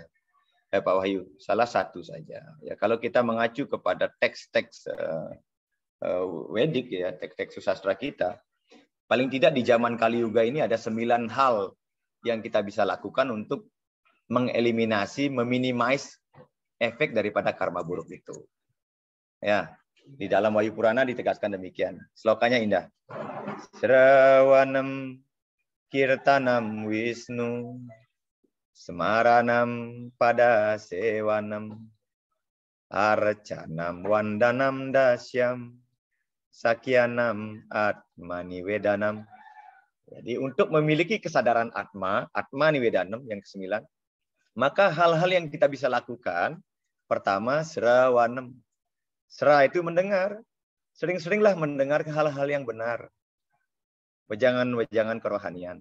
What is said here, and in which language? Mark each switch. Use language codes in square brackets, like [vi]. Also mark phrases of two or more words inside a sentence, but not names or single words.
[id] Pak Wahyu, salah satu saja. Ya, kalau kita mengacu kepada teks-teks Wedik ya, teks-teks sastra kita, paling tidak di zaman Kali Yuga ini ada 9 hal yang kita bisa lakukan untuk mengeliminasi, meminimize efek daripada karma buruk itu. Ya, di dalam Wahyu Purana ditegaskan demikian. Slokanya indah. [sa] Srawanam kirtanam Wisnu Semaranam pada sewanam Arcanam Wandanam Dasyam Sakyanam Atmani Vedanam. [id] Jadi untuk memiliki kesadaran [sa] Atmani Vedanam [id] yang ke-9, maka hal-hal yang kita bisa lakukan, pertama Srawanam. Sra itu mendengar. Sering-seringlah mendengar hal-hal yang benar. Wejangan-wejangan kerohanian.